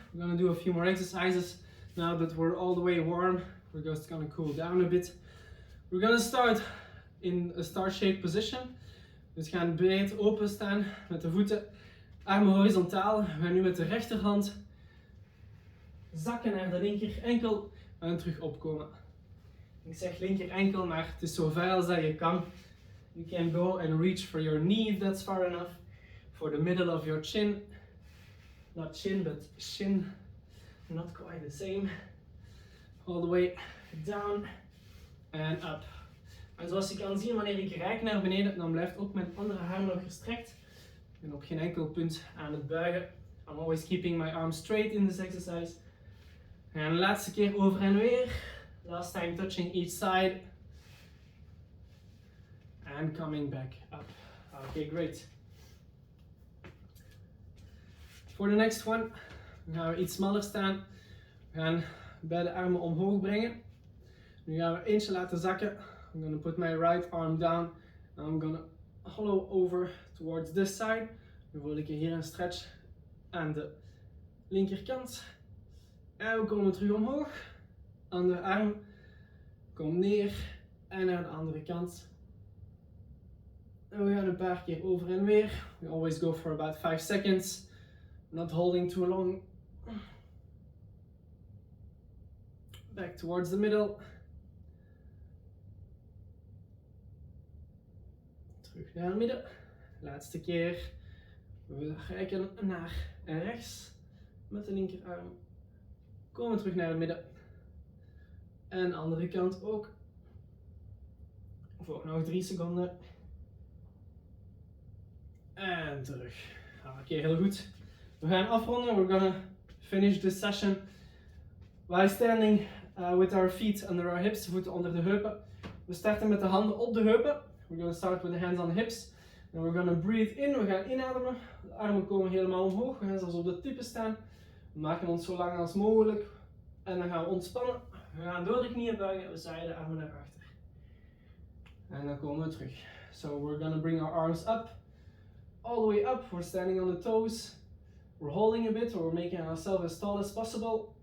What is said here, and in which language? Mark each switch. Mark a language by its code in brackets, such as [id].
[en] We're gonna do a few more exercises. Now that we're all the way warm, we're just gonna cool down a bit. We're gonna start in a star-shaped position. [nl] Dus we gaan breed open staan met de voeten, armen horizontaal. We gaan nu met de rechterhand zakken naar de linker enkel en terug opkomen. Ik zeg linker enkel, maar het is zo ver als dat je kan. [en] You can go and reach for your knee if that's far enough. For the middle of your chin. Not chin, but shin. Not quite the same. All the way down and up. [nl] En zoals je kan zien, wanneer ik reik naar beneden, dan blijft ook mijn andere arm nog gestrekt. Ik ben op geen enkel punt aan het buigen. [en] I'm always keeping my arms straight in this exercise. [nl] En de laatste keer over en weer. [en] Last time touching each side. And coming back up. Okay, great. For the next one, [nl] gaan we iets smaller staan. We gaan beide armen omhoog brengen. Nu gaan we eentje laten zakken. [en] I'm going to put my right arm down. And I'm going to hollow over towards this side. [nl] Nu voel ik hier een stretch aan de linkerkant. En we komen terug omhoog. Andere arm. Kom neer. En naar de andere kant. En we gaan een paar keer over en weer. [en] We always go for about 5 seconds. Not holding too long. Back towards the middle. [nl] Terug naar het midden. Laatste keer. We reiken naar rechts met de linkerarm. Komen terug naar het midden. En de andere kant ook. Voor nog 3 seconden. En terug. Oké, heel goed. We gaan afronden. [en] We're gonna finish this session while standing with our feet under our hips, [nl] voeten onder de heupen. We starten met de handen op de heupen. [en] We're gonna start with the hands on the hips. And we're gonna breathe in. [nl] We gaan inademen. De armen komen helemaal omhoog. We gaan zelfs op de tippen staan. We maken ons zo lang als mogelijk. En dan gaan we ontspannen. We gaan door de knieën buigen. We zaaien de armen naar achter. En dan komen we terug. [en] So we're gonna bring our arms up. All the way up. We're standing on the toes. We're holding a bit, or we're making ourselves as tall as possible.